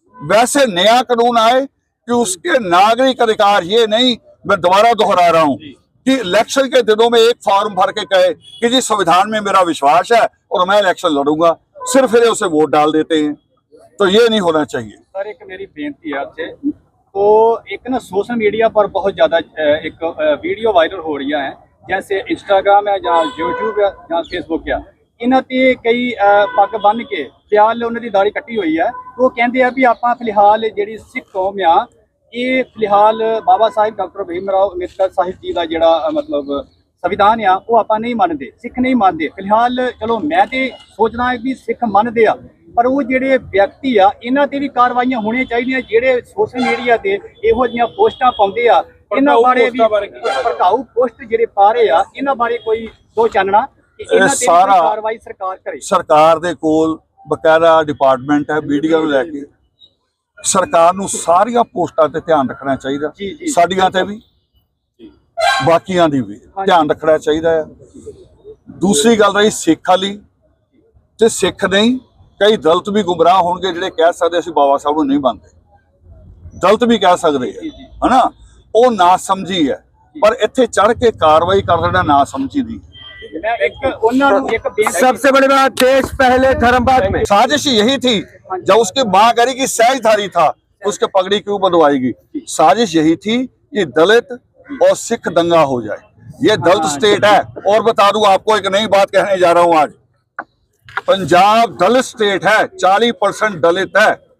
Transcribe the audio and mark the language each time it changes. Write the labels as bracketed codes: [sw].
[hi] वैसे नया कानून आए कि उसके नागरिक अधिकार, ये नहीं, मैं दोबारा दोहरा रहा हूं कि इलेक्शन के दिनों में एक फॉर्म भर के कहे कि जी संविधान में मेरा विश्वास है और मैं इलेक्शन लड़ूंगा, सिर्फ फिर उसे वोट डाल देते हैं, तो ये नहीं होना चाहिए। सर एक मेरी बेनती है आपसे, तो एक ना सोशल मीडिया पर बहुत ज़्यादा एक वीडियो वायरल हो रही है, जैसे इंस्टाग्राम है ਜਾਂ YouTube है ਜਾਂ फेसबुक है, [pa] ਇਹਨਾਂ ਤੇ ਕਈ ਪੱਗ ਬੰਨ੍ਹ ਕੇ ਫਿਲਹਾਲ ਉਹਨਾਂ ਦੀ ਦਾੜੀ ਕੱਟੀ ਹੋਈ ਹੈ। ਉਹ ਕਹਿੰਦੇ ਆ ਵੀ ਆਪਾਂ ਫਿਲਹਾਲ ਜਿਹੜੀ ਸਿੱਖ ਕੌਮ ਆ, ਇਹ ਫਿਲਹਾਲ ਬਾਬਾ ਸਾਹਿਬ ਡਾਕਟਰ ਭੀਮ ਰਾਓ ਅੰਬੇਦਕਰ ਸਾਹਿਬ ਜੀ ਦਾ ਜਿਹੜਾ ਮਤਲਬ ਸੰਵਿਧਾਨ ਆ ਉਹ ਆਪਾਂ ਨਹੀਂ ਮੰਨਦੇ, ਸਿੱਖ ਨਹੀਂ ਮੰਨਦੇ। ਫਿਲਹਾਲ ਚਲੋ ਮੈਂ ਤੇ ਸੋਚਦਾ ਵੀ ਸਿੱਖ ਮੰਨਦੇ ਆ, ਪਰ ਉਹ ਜਿਹੜੇ ਵਿਅਕਤੀ ਆ ਇਹਨਾਂ ਤੇ ਵੀ ਕਾਰਵਾਈਆਂ ਹੋਣੀਆਂ ਚਾਹੀਦੀਆਂ, ਜਿਹੜੇ ਸੋਸ਼ਲ ਮੀਡੀਆ ਤੇ ਇਹੋ ਜਿਹੀਆਂ ਪੋਸਟਾਂ ਪਾਉਂਦੇ ਆ, ਇਹਨਾਂ ਬਾਰੇ ਵੀ ਭੜਕਾਊ ਪੋਸਟ ਜਿਹੜੇ ਪਾ ਰਹੇ ਆ, ਇਹਨਾਂ ਬਾਰੇ ਕੋਈ ਦੋ ਚਾਨਣਾ ਸਾਰਾ ਕਾਰਵਾਈ ਸਰਕਾਰ ਕਰੇ। ਸਰਕਾਰ ਦੇ ਕੋਲ ਬਕਾਇਦਾ ਡਿਪਾਰਟਮੈਂਟ ਹੈ ਮੀਡੀਆ ਨੂੰ ਲੈ ਕੇ, ਸਰਕਾਰ ਨੂੰ ਸਾਰੀਆਂ ਪੋਸਟਾਂ ਤੇ ਧਿਆਨ ਰੱਖਣਾ ਚਾਹੀਦਾ, ਸਾਡੀਆਂ ਤੇ ਵੀ, ਬਾਕੀਆਂ ਦੀ ਵੀ ਧਿਆਨ ਰੱਖਣਾ ਚਾਹੀਦਾ ਹੈ। ਦੂਸਰੀ ਗੱਲ ਰਹੀ ਸਿੱਖ ਵਾਲੀ, ਤੇ ਸਿੱਖ ਨਹੀਂ, ਕਈ ਦਲਿਤ ਵੀ ਗੁੰਮਰਾਹ ਹੋਣਗੇ ਜਿਹੜੇ ਕਹਿ ਸਕਦੇ ਅਸੀਂ ਬਾਬਾ ਸਾਹਿਬ ਨੂੰ ਨਹੀਂ ਮੰਨਦੇ, ਦਲਿਤ ਵੀ ਕਹਿ ਸਕਦੇ ਆ, ਹਨਾ, ਉਹ ਨਾ ਸਮਝੀ ਹੈ, ਪਰ ਇੱਥੇ ਚੜ ਕੇ ਕਾਰਵਾਈ ਕਰ ਦੇਣਾ ਨਾ ਸਮਝੀ ਦੀ। [hi] मैं एक [pa] ਉਹਨਾਂ ਨੂੰ ਇੱਕ ਬੇਨਤੀ [hi] सबसे बड़ी बात, देश पहले धर्म बाद में। साजिश यही थी, जब उसकी मां कह रही कि सहजधारी था उसके पगड़ी क्यों बंधवाएगी, साजिश यही थी कि दलित और सिख दंगा हो जाए। ये दलित स्टेट है। और बता दूं आपको एक नई बात कहने जा रहा हूं, आज पंजाब दलित स्टेट है, 40% दलित है।